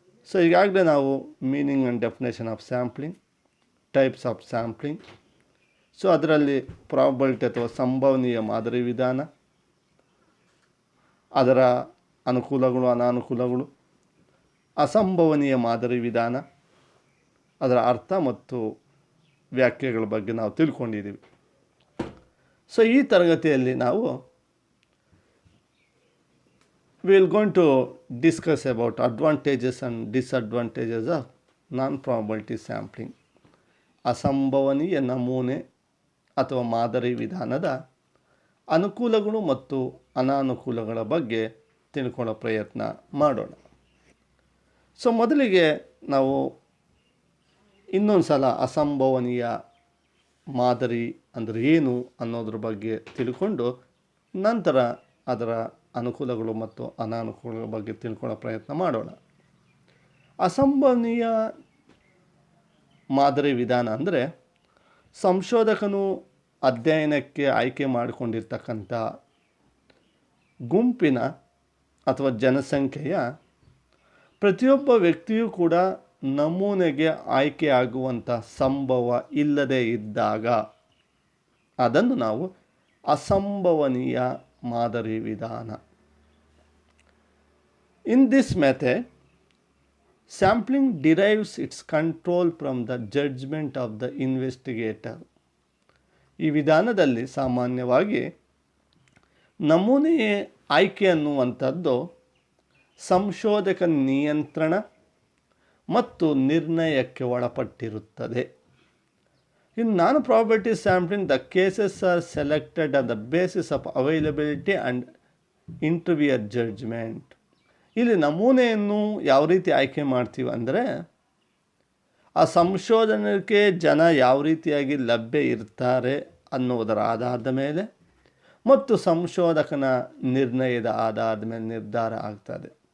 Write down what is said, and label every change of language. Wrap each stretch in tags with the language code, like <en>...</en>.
<kn>So ಈಗಾಗಲೇ ನಾವು</kn> <en>meaning and definition of sampling,</en> <kn>types of sampling, so ಅದರಲ್ಲಿ probability ಅಥವಾ ಸಂಭವನೀಯ ಮಾದರಿ ವಿಧಾನ, ಅದರ ಅನುಕೂಲಗಳು, ಅನಾನುಕೂಲಗಳು, ಅಸಂಭವನೀಯ ಮಾದರಿ ವಿಧಾನ, ಅದರ ಅರ್ಥ ಮತ್ತು ವ್ಯಾಖ್ಯೆಗಳ ಬಗ್ಗೆ ನಾವು ತಿಳ್ಕೊಂಡಿದ್ದೀವಿ.</kn> <en>so</en> <kn>ಈ ತರಗತಿಯಲ್ಲಿ ನಾವು</kn> <en>we will going to discuss about advantages and disadvantages of non-probability sampling.</en> <kn>ಅಸಂಭವನೀಯ ನಮೂನೆ ಅಥವಾ ಮಾದರಿ ವಿಧಾನದ ಅನುಕೂಲಗಳು ಮತ್ತು ಅನಾನುಕೂಲಗಳ ಬಗ್ಗೆ ತಿಳ್ಕೊಳ್ಳೋ ಪ್ರಯತ್ನ ಮಾಡೋಣ. ಸೊ ಮೊದಲಿಗೆ ನಾವು ಇನ್ನೊಂದು ಸಲ ಅಸಂಭವನೀಯ ಮಾದರಿ ಅಂದರೆ ಏನು ಅನ್ನೋದ್ರ ಬಗ್ಗೆ ತಿಳ್ಕೊಂಡು ನಂತರ ಅದರ ಅನುಕೂಲಗಳು ಮತ್ತು ಅನಾನುಕೂಲಗಳ ಬಗ್ಗೆ ತಿಳ್ಕೊಳ್ಳೋ ಪ್ರಯತ್ನ ಮಾಡೋಣ. ಅಸಂಭವನೀಯ ಮಾದರಿ ವಿಧಾನ ಅಂದರೆ ಸಂಶೋಧಕನು ಅಧ್ಯಯನಕ್ಕೆ ಆಯ್ಕೆ ಮಾಡಿಕೊಂಡಿರ್ತಕ್ಕಂಥ ಗುಂಪಿನ ಅಥವಾ ಜನಸಂಖ್ಯೆಯ ಪ್ರತಿಯೊಬ್ಬ ವ್ಯಕ್ತಿಯೂ ಕೂಡ ನಮೂನೆಗೆ ಆಯ್ಕೆಯಾಗುವಂಥ ಸಂಭವ ಇಲ್ಲದೇ ಇದ್ದಾಗ ಅದನ್ನು ನಾವು ಅಸಂಭವನೀಯ ಮಾದರಿ ವಿಧಾನ.</kn> <en>In this method, sampling derives its control from the judgment of the investigator.</en> <kn>ಈ ವಿಧಾನದಲ್ಲಿ ಸಾಮಾನ್ಯವಾಗಿ ನಮೂನೆಯ ಆಯ್ಕೆ ಅನ್ನುವಂಥದ್ದು ಸಂಶೋಧಕ ನಿಯಂತ್ರಣ ಮತ್ತು ನಿರ್ಣಯಕ್ಕೆ ಒಳಪಟ್ಟಿರುತ್ತದೆ.</kn> <en>In non-probability sampling, the cases are selected on the basis of availability and interviewer judgment.</en> <kn>ಇಲ್ಲಿ ನಮೂನೆಯನ್ನು ಯಾವ ರೀತಿ ಆಯ್ಕೆ ಮಾಡ್ತೀವಿ ಅಂದರೆ ಆ ಸಂಶೋಧನೆಗೆ ಜನ ಯಾವ ರೀತಿಯಾಗಿ ಲಭ್ಯ ಇರ್ತಾರೆ ಅನ್ನೋದರ ಆಧಾರದ ಮೇಲೆ ಮತ್ತು ಸಂಶೋಧಕನ ನಿರ್ಣಯದ ಆಧಾರದ ಮೇಲೆ ನಿರ್ಧಾರ ಆಗ್ತದೆ.</kn>